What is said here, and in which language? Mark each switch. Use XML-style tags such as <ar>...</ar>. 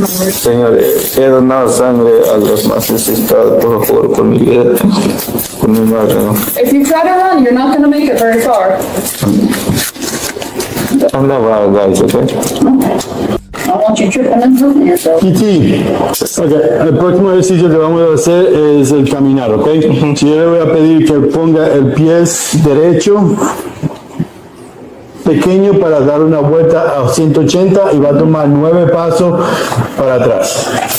<es>Señores, he donado sangre a los más necesitados, por favor, por mi vida, por mi madre, ¿no?</es> <en>If you try to run, you're not going to make it very far. I'm not wild, guys, okay? I want you tripping and hurting yourself. PT.</en> <es>Okay, el próximo ejercicio que vamos a hacer es el caminar, ¿ok? Si yo le voy a pedir que ponga el pie derecho pequeño para dar una vuelta a 180 y va a tomar 9 pasos para atrás.</es>